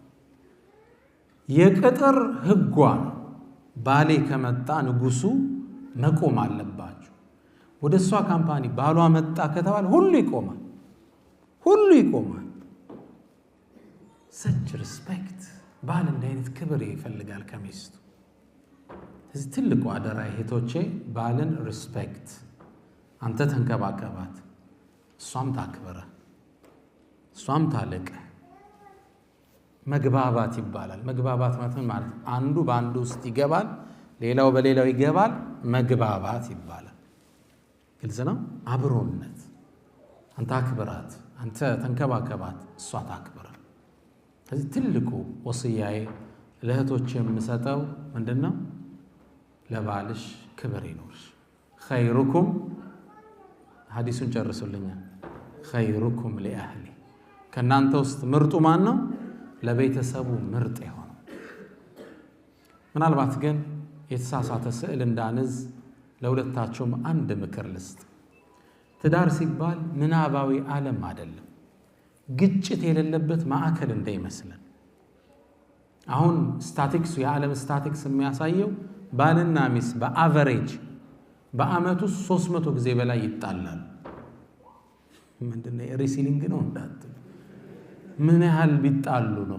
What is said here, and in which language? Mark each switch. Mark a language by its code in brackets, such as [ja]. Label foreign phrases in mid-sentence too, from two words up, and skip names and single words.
[am] የቅጥር ህጓ ነው ባሌ ከመጣ ንጉሱ መቆም አለባችሁ ወደሷ ካምፓኒ ባሏ መጣ ከተባለ ሁሉ ይቆማል [en] such respect [am] ባል እንደ አይነት ክብር ይፈልጋል ከሚስቱ እዚህ ትልቁ አደራ እህቶቼ ባልን ሪስፔክት አንተ ተንከባከባት እሷም ታክብረ እሷም ታለቀ መግባባት ይባላል መግባባት ማለት አንዱ በአንዱ ውስጥ ይገባል ሌላው በሌላው ይገባል መግባባት ይባላል ግልጽ ነው አብሮነት አንተ አክብራት አንተ ተንከባከባት እሷ ታክብረ ስለዚህ ትልቁ ወሲያዬ ለእህቶቼ የምሰጠው ምንድነው ለባልሽ ክብር ይኖርሽ خيركم ሐዲሱን ጨርሱልኛል [ar] خيركم لأهلي [am] ከናንተ ውስጥ ምርጡ ማን ነው ለቤተሰቡ ምርጥ የሆነው ምናልባት ግን የተሳሳተ ስዕል እንዳንዝ ለሁለታችሁም አንድ ምክር ልስጥ ትዳር ሲባል ምናባዊ ዓለም አይደለም ግጭት የሌለበት ማዕከል እንዳይመስለን አሁን ስታቲክሱ የዓለም ስታቲክስ የሚያሳየው ባልና ሚስት በአቨሬጅ በአመቱ 300 ጊዜ በላይ ይጣላሉ። ምንድነው ሪሲሊንግ ነው እንዳትሉ፣ ምን ያህል ቢጣሉ ነው?